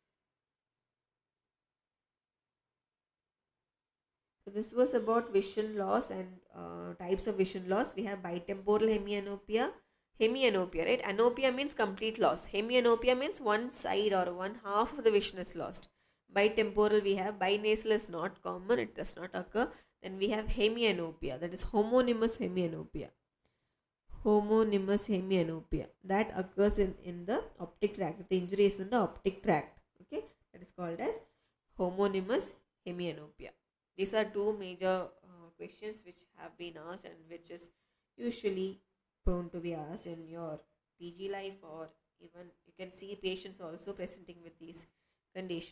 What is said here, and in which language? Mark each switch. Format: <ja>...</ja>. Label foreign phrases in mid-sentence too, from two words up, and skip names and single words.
<en>So this was about vision loss and types of vision loss. We have bitemporal hemianopia, right? Anopia means complete loss. Hemianopia means one side or one half of the vision is lost. Bitemporal we have, binasal is not common, it does not occur. Then we have hemianopia, that is homonymous hemianopia. Homonymous hemianopia that occurs in the optic tract. If the injury is in the optic tract, okay, that is called as homonymous hemianopia. These are two major questions which have been asked and which is usually prone to be asked in your PG life, or even you can see patients also presenting with these condition.</en>